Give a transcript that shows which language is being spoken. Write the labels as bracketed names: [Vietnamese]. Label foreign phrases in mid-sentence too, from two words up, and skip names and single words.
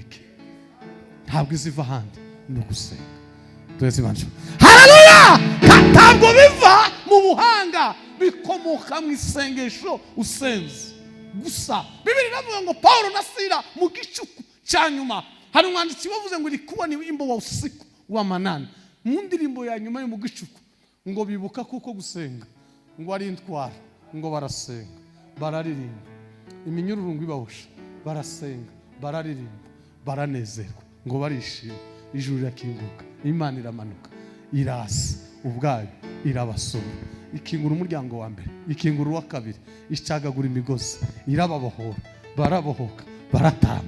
[Kinyarwanda] Ntabwo iziva ahandi, ni ugusenga. twese imana. Haleluya! Ntabwo biva mu buhanga, bikomoka mu isengesho usenze gusa. Bibiri iravuga ngo Paulo na Sila mu gicuku cya nyuma, hari umwanditsi wavuze ngo [Swahili] ilikuwa ni wimbo wa usiku wa manane. [Kinyarwanda] Mu ndirimbo ya nyuma yo mu gicuku ngo bibuka kuko gusenga ngo ari intwara, ngo barasenga bararirimba, iminyururu ibawusha, barasenga bararirimba, baranezerwa, ngo barishima, ijuru rirakinguka, Imana iramanuka, irasa ubwayo irabasura, ikingura umuryango wa mbere, ikingura uwa kabiri, icagagura imigozi, irababohora, barabohoka, baratama.